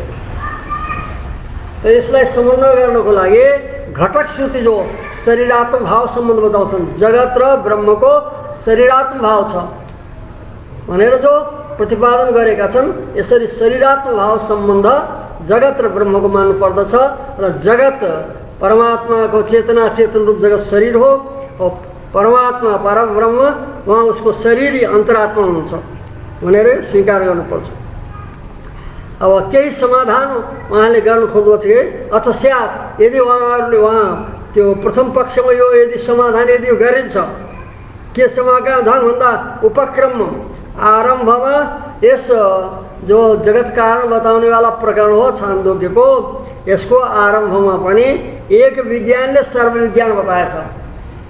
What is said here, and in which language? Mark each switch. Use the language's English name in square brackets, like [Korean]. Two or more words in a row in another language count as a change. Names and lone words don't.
[Nepali] त यसलाई समन्वय गर्नको लागि घटक श्रुति जो शरीरात्म भाव सम्बन्ध बताउँछन्, जगत र ब्रह्मको शरीरात्म भाव छ भनेर जो प्रतिपादन गरेका छन्। यसरी शरीरात्म भाव सम्बन्ध जगत र ब्रह्मको मान्नु पर्दछ र जगत परमात्माको चेतना चेतन रूप जगत शरीर हो और परमात्मा परब्रह्म वहाँ उसको शरीर अन्तरात्मा हुनुहुन्छ भनेर स्वीकार गर्नुपर्छ। अब केही समाधान उहाँले गर्नु खोज्नुहुन्छ कि [Sanskrit] अथ स्यात्, [Nepali] यदि उहाँहरूले वहाँ त्यो प्रथम पक्षमा यो यदि समाधान यदि गरिन्छ, के समाधान भन्दा उपक्रम आरम्भमा यस जो जगत कारण बताउने वाला प्रकरण हो छान्दोग्यको, यसको आरम्भमा पनि एक विज्ञानले सर्व विज्ञान बताएछ।